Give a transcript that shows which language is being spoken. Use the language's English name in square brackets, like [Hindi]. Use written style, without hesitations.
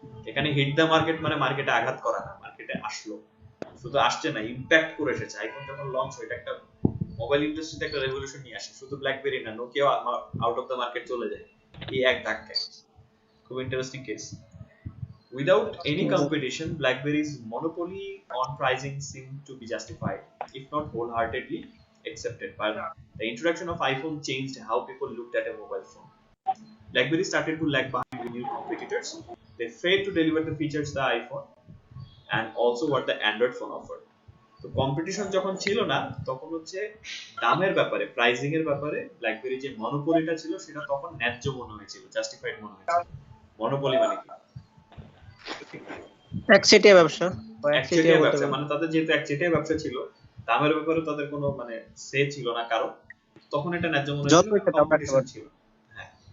[Bangla] এখানে [English] hit the market [Bangla] মানে মার্কেটে আঘাত করা না, মার্কেটে আসলো। শুধু আসছে না, ইম্প্যাক্ট করে এসেছে। আইফোন যখন লঞ্চ হয়, এটা একটা মোবাইল ইন্ডাস্ট্রিতে একটা রেভলিউশন নিয়ে আসে। শুধু ব্ল্যাকবেরি না, Nokia [English] out of the market [Bangla] চলে যায় এই এক ধাক্কায়। খুব interesting case. [English] Without any competition, BlackBerry's monopoly on pricing seemed to be justified, if not wholeheartedly accepted. But the introduction of iPhone changed how people looked at a mobile phone. BlackBerry started to lag behind the new competitors. They failed to deliver the features the iPhone and also what the Android phone offered. [Bangla] তো competition যখন ছিল না, তখন হচ্ছে দামের ব্যাপারে, pricing এর ব্যাপারে ব্ল্যাকবেরি যে মনোপলিটা ছিল সেটা তখন ন্যায্য মনে হয়েছিল, জাস্টিফাইড মনে হয়েছিল। মনোপলি মানে কি? একচেটিয়া ব্যবসা। একচেটিয়া ব্যবসা মানে তাদের যেহেতু একচেটিয়া ব্যবসা ছিল, দামের ব্যাপারে তাদের কোনো মানে সে ছিল না কারো, তখন এটা ন্যায্য মনে হয়েছিল, কম্পিটিশন ছিল। হ্যাঁ,